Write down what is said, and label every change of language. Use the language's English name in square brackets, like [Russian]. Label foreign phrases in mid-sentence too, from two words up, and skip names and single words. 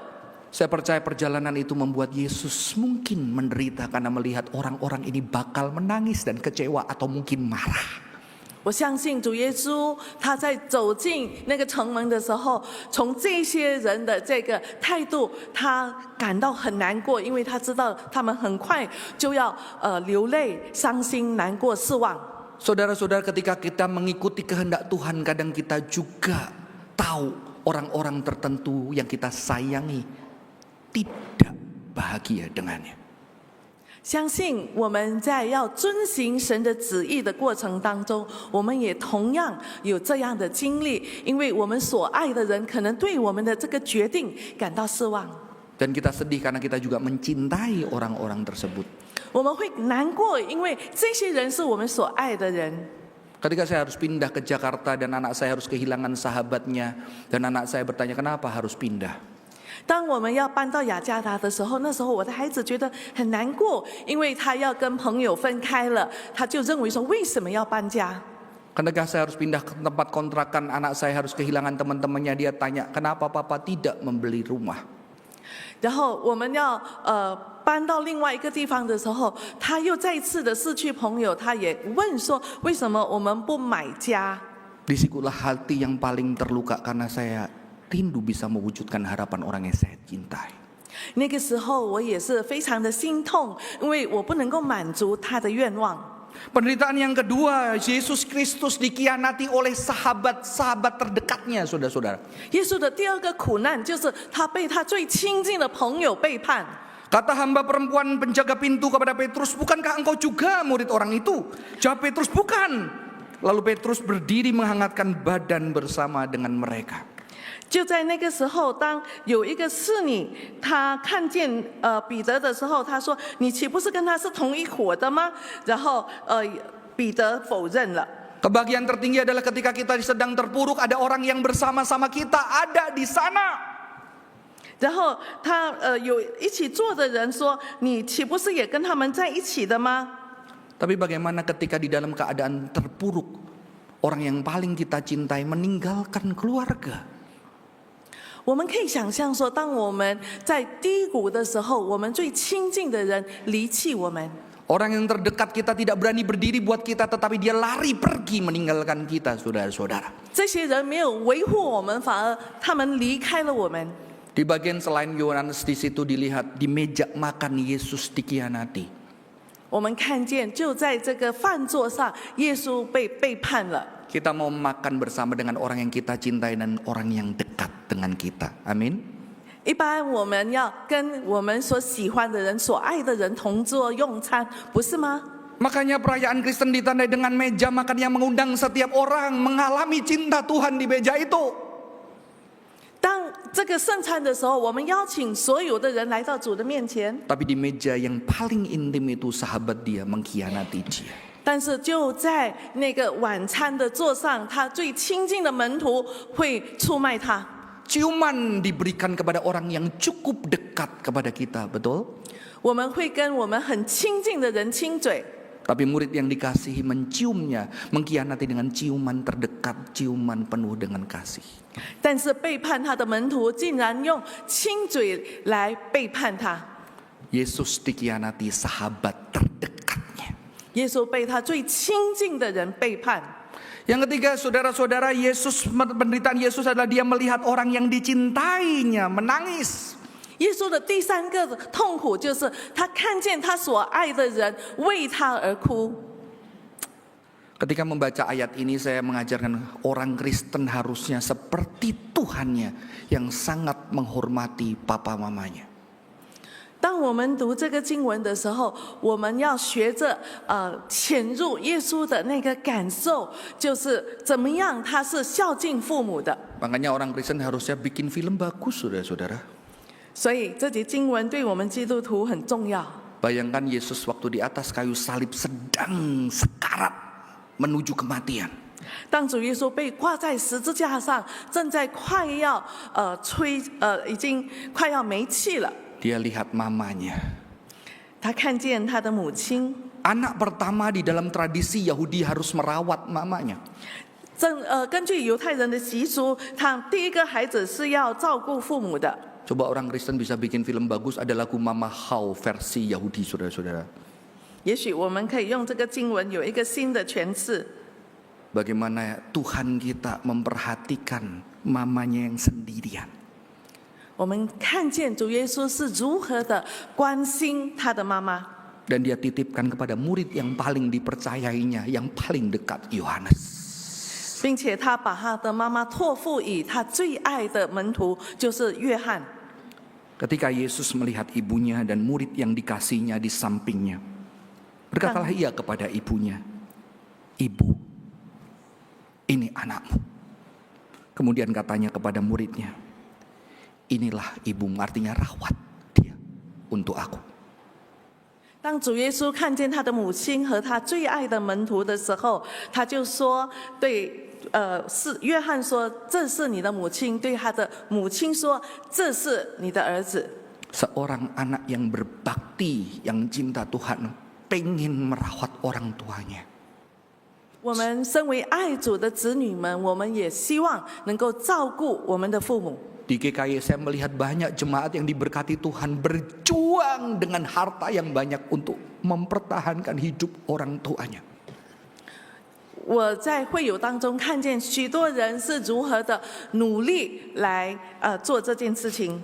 [Indonesian] Saya percaya perjalanan itu membuat Yesus mungkin menderita karena melihat orang-orang ini bakal menangis dan kecewa atau mungkin marah. [Chinese] 我相信主耶稣他在走进那个城门的时候，从这些人的这个态度，他感到很难过，因为他知道他们很快就要流泪、伤心、难过、失望。 [Indonesian] Saudara-saudara, ketika kita mengikuti kehendak Tuhan, kadang kita juga tahu orang-orang tertentu yang kita sayangi tidak bahagia dengannya. [Chinese] 相信我们在要遵行神的旨意的过程当中，我们也同样有这样的经历，因为我们所爱的人可能对我们的这个决定感到失望。 [Indonesian] Dan kita sedih karena kita juga mencintai orang-orang tersebut. [Chinese] 我们会难过，因为这些人是我们所爱的人。 [Indonesian] Ketika saya harus pindah ke Jakarta dan anak saya harus kehilangan sahabatnya, dan anak saya bertanya kenapa harus pindah. [Chinese] 当我们要搬到雅加达的时候，那时候我的孩子觉得很难过，因为他要跟朋友分开了，他就认为说为什么要搬家？ [Indonesian] Ketika saya harus pindah ke tempat kontrakan, anak saya harus kehilangan teman-temannya, dia tanya kenapa papa tidak membeli rumah. [Chinese] 然后我们要搬到另外一个地方的时候，他又再次的失去朋友，他也问说为什么我们不买家？ [Indonesian] Disitulah hati yang paling terluka karena saya rindu bisa mewujudkan harapan orang yang saya cintai. [Chinese] 那个时候我也是非常的心痛，因为我不能够满足他的愿望。 [Indonesian] Penderitaan yang kedua, Yesus Kristus dikhianati oleh sahabat-sahabat terdekatnya, saudara-saudara. [Chinese] 耶稣的第二个苦难就是他被他最亲近的朋友背叛。 [Indonesian] Kata hamba perempuan penjaga pintu kepada Petrus, bukankah engkau juga murid orang itu? Jawab Petrus, bukan. Lalu Petrus berdiri menghangatkan badan bersama dengan mereka. [Chinese] 就在那个时候，当有一个侍女，她看见彼得的时候，她说：“你岂不是跟他是同一伙的吗？” 然后彼得否认了。 [Indonesian] Kebahagiaan tertinggi adalah ketika kita sedang terpuruk, ada orang yang bersama-sama kita ada di sana. [Chinese] 然后他有一起坐的人说：“你岂不是也跟他们在一起的吗？” [Indonesian] Tapi bagaimana ketika di dalam keadaan terpuruk, orang yang paling kita cintai meninggalkan keluarga? [Chinese] 我们可以想象说，当我们在低谷的时候，我们最亲近的人离弃我们。 [Indonesian] Orang yang terdekat kita tidak berani berdiri buat kita, tetapi dia lari pergi meninggalkan kita, saudara-saudara. [Chinese] 这些人没有维护我们，反而他们离开了我们。 [Indonesian] Di bagian selain Yohanes di situ dilihat di meja makan Yesus dikhianati. [Chinese] 我们看见，就在这个饭桌上，耶稣被背叛了。 [Indonesian] Kita mau makan bersama dengan orang yang kita cintai dan orang yang dekat dengan kita. Amin. [Chinese] 一般我们要跟我们所喜欢的人、所爱的人同桌用餐，不是吗？ [Indonesian] Makanya perayaan Kristen ditandai dengan meja makan yang mengundang setiap orang mengalami cinta Tuhan di meja itu. [Chinese] 当这个圣餐的时候，我们邀请所有的人来到主的面前。 [Indonesian] Tapi di meja yang paling intim itu sahabat dia mengkhianati dia. [Chinese] 但是就在那个晚餐的桌上，他最亲近的门徒会出卖他。 [Indonesian] Ciuman diberikan kepada orang yang cukup dekat kepada kita, betul? [Chinese] 我们会跟我们很亲近的人亲嘴， [Indonesian] Tapi murid yang dikasihi menciumnya, mengkhianati dengan ciuman terdekat, ciuman penuh dengan kasih. [Chinese] 但是背叛他的门徒竟然用亲嘴来背叛他。 [Indonesian] Yesus dikhianati sahabat terdekatnya. [Chinese] 耶稣被他最亲近的人背叛。 [Indonesian] Yang ketiga, saudara-saudara, penderitaan Yesus adalah dia melihat orang yang dicintainya menangis. [Chinese] 耶稣的第三个痛苦就是他看见他所爱的人为他而哭。 [Indonesian] Ketika membaca ayat ini, saya mengajarkan orang Kristen harusnya seperti Tuhannya yang sangat menghormati papa mamanya. [Chinese] 当我们读这个经文的时候，我们要学着潜入耶稣的那个感受，就是怎么样他是孝敬父母的。 [Indonesian] Makanya orang Kristen harusnya bikin film bagus, saudara-saudara. [Chinese] 所以这节经文对我们基督徒很重要。 [Indonesian] Bayangkan Yesus waktu di atas kayu salib sedang sekarat menuju kematian. [Chinese] 当主耶稣被挂在十字架上，正在快要已经快要没气了， [Indonesian] dia lihat mamanya. [Chinese] 他看见他的母亲。 [Indonesian] Anak pertama di dalam tradisi Yahudi harus merawat mamanya. [Chinese] 根据犹太人的习俗，他第一个孩子是要照顾父母的。 [Indonesian] Coba orang Kristen bisa bikin film bagus, ada lagu Mama How versi Yahudi, saudara-saudara. [Chinese] 也许我们可以用这个经文有一个新的诠释。 [Indonesian] Bagaimana Tuhan kita memperhatikan mamanya yang sendirian. [Chinese] 我们看见主耶稣是如何的关心他的妈妈， [Indonesian] Dan dia titipkan kepada murid yang paling dipercayainya, yang paling dekat, Yohanes. [Chinese] 并且他把他的妈妈托付以他最爱的门徒，就是约翰。 [Indonesian] Ketika Yesus melihat ibunya dan murid yang dikasihnya di sampingnya, berkatalah ia kepada ibunya, "Ibu, ini anakmu." Kemudian katanya kepada muridnya, "Inilah ibumu," artinya rawat dia untuk aku. [Chinese] 当主耶稣看见他的母亲和他最爱的门徒的时候，他就说对。是约翰说这是你的母亲，对他的母亲说这是你的儿子。 [Indonesian] Seorang anak yang berbakti, yang cinta Tuhan, pengen merawat orang tuanya. [Chinese] 我们身为爱主的子女们，我们也希望能够照顾我们的父母。 [Indonesian] Di GKI saya melihat banyak jemaat yang diberkati Tuhan berjuang dengan harta yang banyak untuk mempertahankan hidup orang tuanya. [Chinese] 我在会友当中看见许多人是如何的努力来做这件事情。